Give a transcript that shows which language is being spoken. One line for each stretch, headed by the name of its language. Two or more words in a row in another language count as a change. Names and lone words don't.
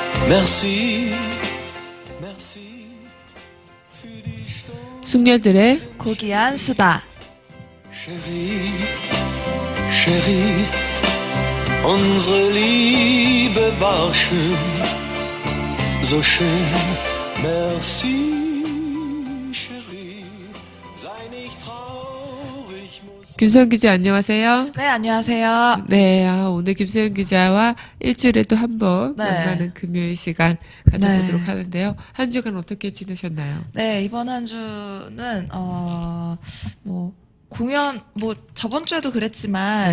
French: Merci, merci
German: für die Stunde.
Korean: 숙녀들의 고귀한 수다.
French: Chérie, Chérie,
German: unsere Liebe war schön, so schön.
French: Merci, Chérie,
German: sei nicht traurig, muss.
Korean: 김소연 기자 안녕하세요. 네, 안녕하세요. 네, 오늘 김소연 기자와 일주일에 또 한 번 네. 만나는 금요일 시간 가져보도록 네. 하는데요. 한 주간 어떻게 지내셨나요? 네, 이번 한 주는, 공연, 저번 주에도 그랬지만,